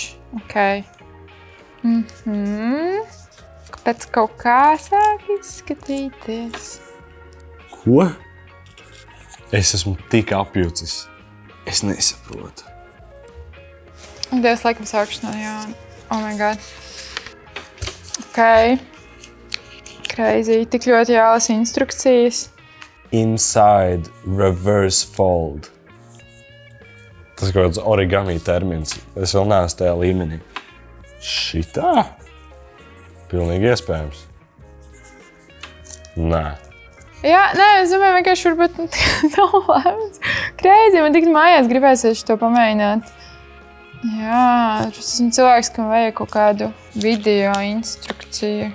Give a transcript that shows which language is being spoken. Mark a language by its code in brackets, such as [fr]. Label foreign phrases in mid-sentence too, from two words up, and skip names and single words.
[lv] Ok. Pēc kaut kā sāk izskatīties. Ko? Es esmu tik apjucis. Es nesaprotu. Dievs, laikam sākšu no jauna. [en] Oh my god. Ok. Crazy. [lv] Tik ļoti jālasa instrukcijas. [en] Inside reverse fold. [lv] Tas ir kaut kāds origami termins. Es vēl neesmu tajā līmenī. Šitā? Pilnīgi iespējams. Nē. Jā, nē, es domāju, vienkārši varbūt nav lēmums. Crazy, man tik mājās gribēsies to pamēģināt. Jā, es esmu cilvēks, kam vajag kaut kādu video instrukciju.